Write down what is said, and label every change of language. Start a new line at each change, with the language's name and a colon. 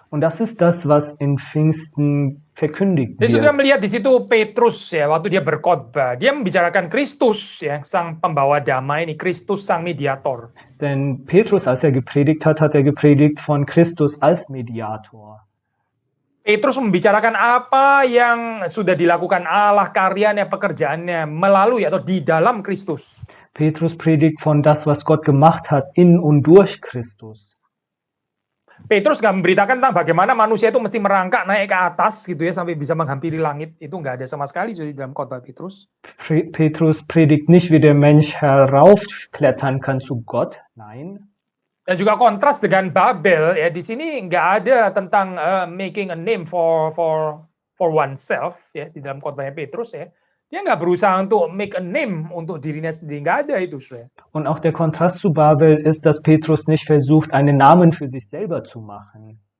German: Und das ist das, was in Pfingsten verkündigt
Indonesian: Jadi saudara
German: wird.
Indonesian: melihat di situ Petrus ya, waktu dia berkhotbah, dia membicarakan Kristus ya, sang pembawa damai ini, Kristus sang mediator.
German: Denn Petrus, als er gepredigt hat er gepredigt von Christus als Mediator.
Indonesian: Petrus membicarakan apa yang sudah dilakukan Allah, karyanya, pekerjaannya melalui atau di dalam Kristus.
German: Petrus predigt von das, was Gott gemacht hat in und durch Christus.
Indonesian: Petrus nggak memberitakan tentang bagaimana manusia itu mesti merangkak naik ke atas gitu ya sampai bisa menghampiri langit. Itu nggak ada sama sekali di dalam khotbah Petrus.
German: Petrus predigt nicht, wie der Mensch heraufklettern kann zu Gott. Nein.
Indonesian: Dan juga kontras dengan Babel ya, di sini nggak ada tentang
English: making a name for oneself
Indonesian: ya di dalam khotbahnya Petrus ya. Dia nggak berusaha untuk
English: make a name
Indonesian: untuk dirinya sendiri, nggak ada itu.
German: Und auch der Kontrast zu Babel ist, dass Petrus nicht versucht, einen Namen für sich selber zu machen.